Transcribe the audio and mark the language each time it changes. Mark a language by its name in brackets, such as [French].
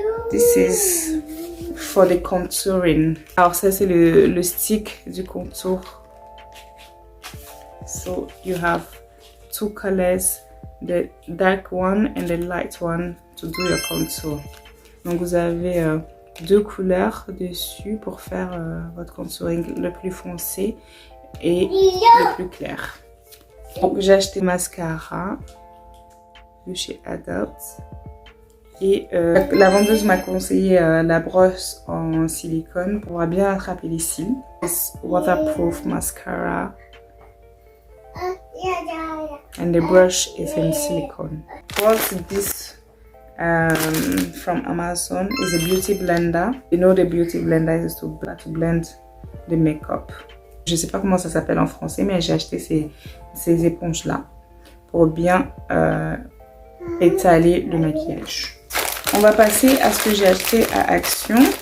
[English] This is for the contouring. [French] Alors ça c'est le stick du contour. [English] So you have two colors, the dark one and the light one, to do your contour. [French] Donc vous avez deux couleurs dessus pour faire votre contouring, le plus foncé et le plus clair. Donc j'ai acheté mascara de chez Adopt et la vendeuse m'a conseillé la brosse en silicone pour bien attraper les cils. [English] It's waterproof mascara. And the brush is in silicone. What's this from Amazon is a beauty blender. You know the beauty blender is to blend the makeup. [French] Je sais pas comment ça s'appelle en français, mais j'ai acheté ces éponges là pour bien étaler le maquillage. On va passer à ce que j'ai acheté à Action.